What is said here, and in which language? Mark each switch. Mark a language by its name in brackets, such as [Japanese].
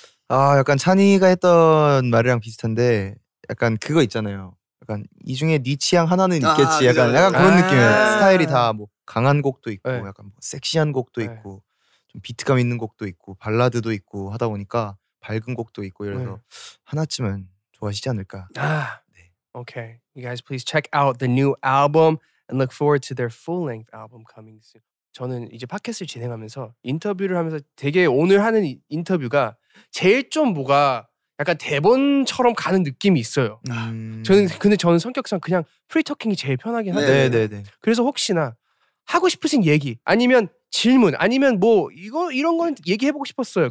[Korean] 약간 찬이가 했던 말이랑 비슷한데 약간 그거 있잖아요. 약간 이 중에 네 취향 하나는 있겠지. 약간 그런 느낌이에요. 스타일이 다 뭐 강한 곡도 있고 약간 뭐 섹시한 곡도 있고 좀 비트감 있는 곡도 있고 발라드도 있고 하다 보니까 밝은 곡도 있고 이래서 하나쯤은 좋아하시지 않을까. [English] Okay. You guys please check out the new album and look forward to their full-length album coming soon. [Korean] 저는 이제 팟캐스트를 진행하면서 인터뷰를 하면서 되게 오늘 하는 인터뷰가 제일 좀 뭐가 약간 대본처럼 가는 느낌이 있어요. 근데 저는 성격상 그냥 프리토킹이 제일 편하긴 하거든요. 네네네. 그래서 혹시나 하고 싶으신 얘기 아니면 질문 아니면 뭐 이런 거는 얘기해보고 싶었어요.